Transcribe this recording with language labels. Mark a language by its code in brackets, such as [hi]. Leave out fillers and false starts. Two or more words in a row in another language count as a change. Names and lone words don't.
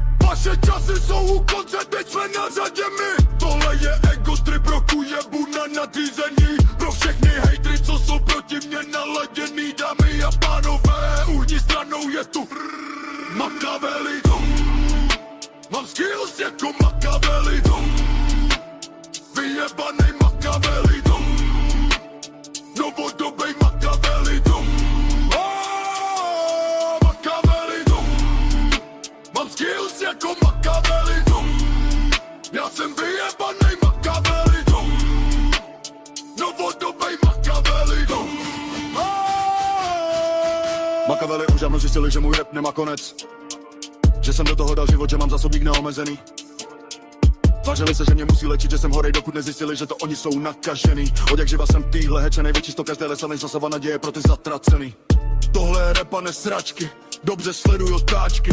[cs] Vaše časy jsou u konce, teď jsme na řadě my. Tohle je [en] ego trip [cs] roku, jebu na nadřízení. Pro všechny hejtry, co jsou proti mě naladěný. Dámy a pánové, uhní stranou je tu Machiavelli dom, mám skills jako Machiavelli dom, vyjebanej Machiavelli dom, novodobý Machiavelli dom, Machiavelli dom, mám skills jako Machiavelli dom, já jsem vyjebanej Machiavelli dom, novodobý Machiavelli dom. Machiavelli už dávno zjistili, že můj rap nemá konec. Že jsem do toho dal život, že mám zásobník neomezený. Tvářili se, že mě musí léčit, že jsem horej, dokud nezjistili, že to oni jsou nakažený. Od jak živa jsem týhle heče, největší sto každé lesanej zasava naděje pro ty zatracený. Tohle je rap a nesračky, dobře sleduj otáčky.